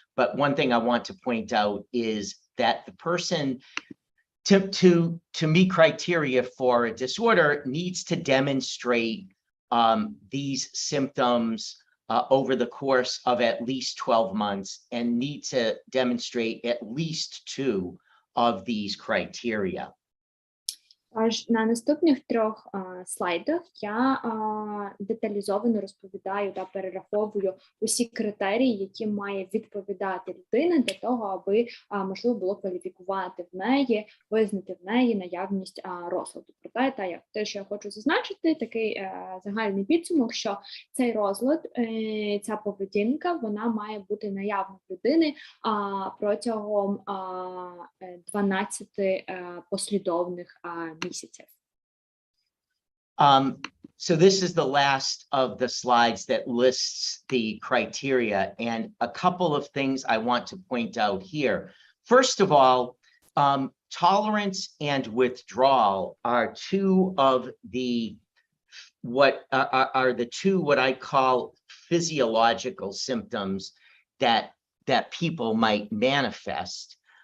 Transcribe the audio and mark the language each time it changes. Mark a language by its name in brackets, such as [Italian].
[English] But one thing I want to point out is that the person to meet criteria for a disorder needs to demonstrate these symptoms over the course of at least 12 months and need to demonstrate at least 2 of these criteria. [Ukrainian] Аж на наступних 3 слайдах я деталізовано розповідаю та перераховую усі критерії, які має відповідати людина для того, аби можливо було кваліфікувати в неї, визнати в неї наявність розладу. Проте, те, що я хочу зазначити, такий загальний підсумок, що цей розлад, ця поведінка, вона має бути наявна в людини протягом 12 послідовних місяців. [English] So this is the last of the slides that lists the criteria, and a couple of things I want to point out here. First of all, tolerance and withdrawal are 2 of the what I call physiological symptoms that people might manifest.